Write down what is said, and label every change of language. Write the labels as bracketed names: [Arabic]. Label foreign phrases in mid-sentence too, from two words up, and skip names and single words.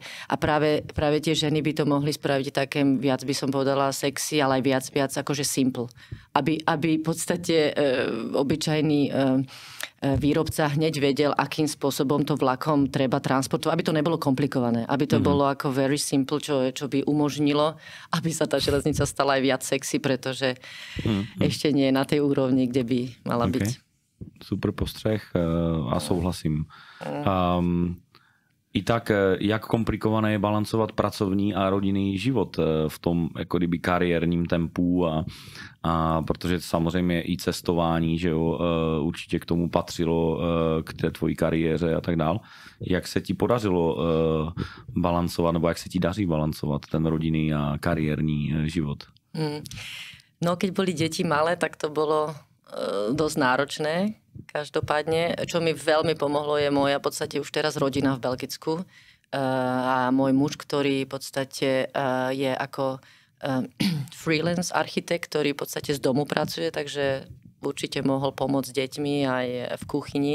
[Slovak] A práve tie ženy by to mohli spraviť také viac, by som povedala, sexy, ale aj viac akože simple. Aby v podstate obyčajný výrobca hneď vedel, akým spôsobom to vlakom treba transportovať, aby to nebolo komplikované, aby to bolo ako [English] very simple, [Slovak] čo by umožnilo, aby sa tá železnica stala aj viac sexy, pretože ešte nie je na tej úrovni, kde by mala byť. [Czech] Super postřeh a souhlasím. I tak, jak komplikované je balancovat pracovní a rodinný život v tom jako kdyby kariérním tempu a protože samozřejmě i cestování, že jo, určitě k tomu patřilo k té tvojí kariéře a tak dál. Jak se ti podařilo balancovat, nebo jak se ti daří balancovat ten rodinný a kariérní život? No, [Slovak] keď boli deti malé, tak to bolo dosť náročné. Každopádne, čo mi veľmi pomohlo, je moja v podstate už teraz rodina v Belgicku a môj muž, ktorý v podstate je ako freelance architekt, ktorý v podstate z domu pracuje, takže určite mohol pomôcť s deťmi aj v kuchyni.